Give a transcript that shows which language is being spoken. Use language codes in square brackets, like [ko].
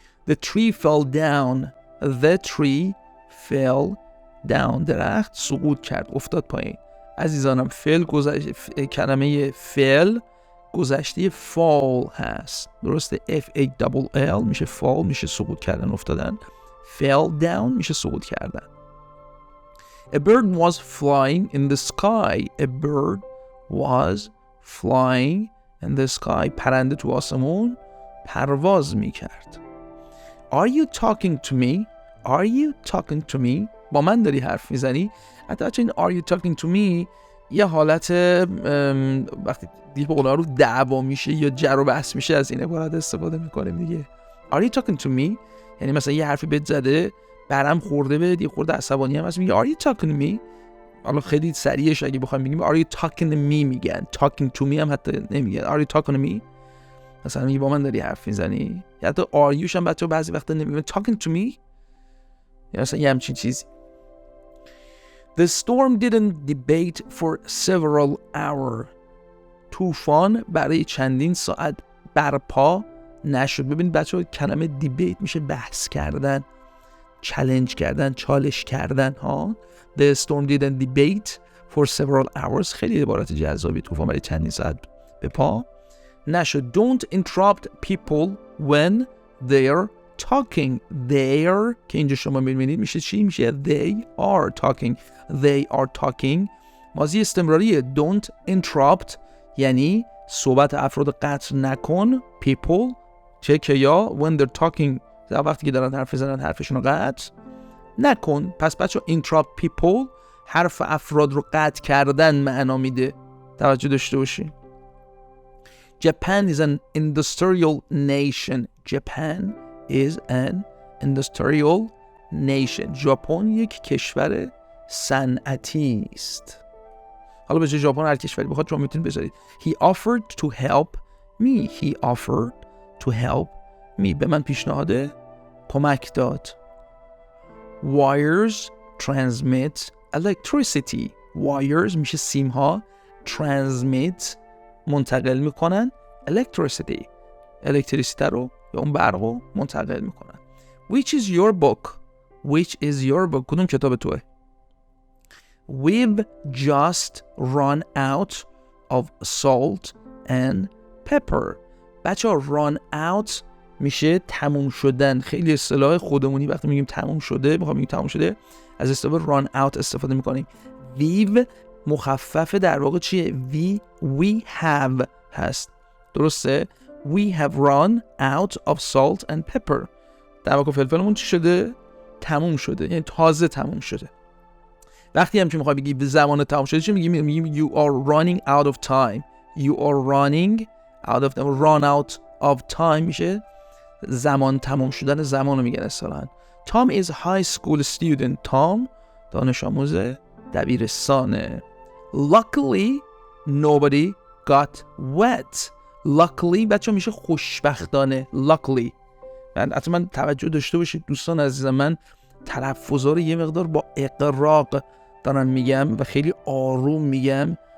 [en] The tree fell down. The tree fell down. [fa] درخت سقوط کرد، افتاد پایین. عزیزانم کلمه fell گذشته fall هست. درسته؟ F-A-L-L میشه fall، میشه سقوط کردن، افتادن. [en] fell down [fa] میشه سقوط کردن. [en] A bird was flying in the sky. A bird was flying in the sky. [fa] پرنده تو آسمون پرواز میکرد. [en] Are you talking to me? Are you talking to me? [fa] با من داری حرف میزنی؟ حتی این [en] are you talking to me [fa] یه حالت وقتی دیگه به قول‌ها رو دعوا میشه یا جر و بحث میشه از این عبارت استفاده میکنیم دیگه. [en] Are you talking to me [fa] یعنی مثلا یه حرفی بهت زده، برم خورده بهت، یه خورده عصبانی هم هست، میگه [en] are you talking to me. [fa] حالا خیلی سریعش اگه بخوام بگیم [en] are you talking to me [fa] میگن، [en] talking to me [fa] هم حتی نمیگن. [en] are you talking to me [fa] مثلا میگه با من داری حرف میزنی. یا حتی [en] are you [fa] هم بچه‌ها بعضی وقتا نمیگن [en] talking to me [fa] یا مثلا یه همچین چیزی. [en] The storm didn't debate for several hours. [fa] طوفان برای چندین ساعت برپا نشد. ببینید بچه‌ها کلمه دیبیت میشه بحث کردن، چالش کردن، چالش کردن ها. [en] The storm didn't debate for several hours. [fa] خیلی عبارت جذابی. طوفان برای چندین ساعت به پا نشد. [en] Don't interrupt people when they're talking. [fa] They're که اینجا شما میبینید میشه چی؟ میشه [en] they are talking. They are talking [fa] ماضی استمراریه. [en] Don't interrupt [fa] یعنی صحبت افراد قطع نکن. People چه که یا [en] when they're talking [fa] وقتی که دارن حرف میزنن حرفشون رو قطع نکن. پس بچه [en] interrupt people [fa] حرف افراد رو قطع کردن معنا میده. توجه داشته باشین. [en] Japan is an industrial nation. Japan is an industrial nation. [fa] ژاپن یک کشور صنعتی است. حالا به جای ژاپن هر کشوری بخواد شما میتونید بذارید. [en] He offered to help me. He offered to help me. [fa] به من پیشنهاد کمک داد. [en] Wires transmit electricity. [fa] Wires میشه سیم ها. Transmit منتقل میکنن electricity. الکتریسیته رو یا اون برق رو منتقل میکنن. [en] Which is your book? Which is your book? [fa] کدوم کتاب توه؟ [en] We've just run out of salt and pepper. [fa] بچه [en] run out [fa] میشه تموم شدن. خیلی اصطلاح خودمونی وقتی میگیم تموم شده، میخوام بگیم تموم شده، از اصطلاح [en] run out [fa] استفاده میکنیم. We've مخفف در واقع چیه؟ [en] We have [fa] هست. [en] درسته؟ We have run out of salt and pepper. [fa] در واقع فلفلمون چی شده؟ تموم شده. یعنی تازه تموم شده. وقتی هم که میخوای بگی زمان تموم شده چی میگیم؟ [en] You are running out of time. You are running out of time. Run out of time [fa] میشه زمان تموم شدن زمان رو میگن اصطلاحاً. [en] Tom is high school student. [fa] Tom دانش آموز دبیرستانه. [en] Luckily nobody got wet. [fa] Luckily بچه میشه خوشبختانه. Luckily من توجه داشته باشید دوستان عزیزم، من تلفظا رو یه مقدار با اقراق دارم میگم و خیلی آروم میگم.